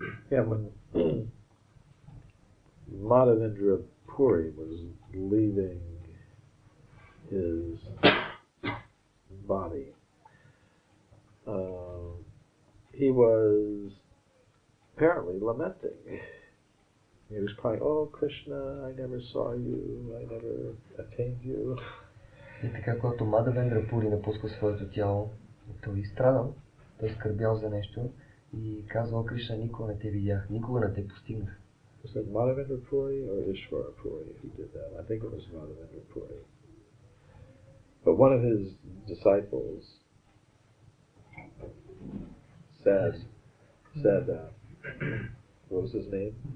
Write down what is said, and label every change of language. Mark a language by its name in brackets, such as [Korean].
[English] When Madhavendra Puri was leaving his body, he was apparently lamenting. He was crying, "Oh Krishna, I never saw you, I never attained you." [Bulgarian] И така, когато Мадавендра Пури напуска своето тяло, той страдал, той скърбял за нещо и казал, Кришна, никога не те видях, никога не те постигнах. [English] Was it Madhavendra Puri or Ishvara Puri who did that? I think it was Madhavendra Puri. But one of his disciples said, what was his name?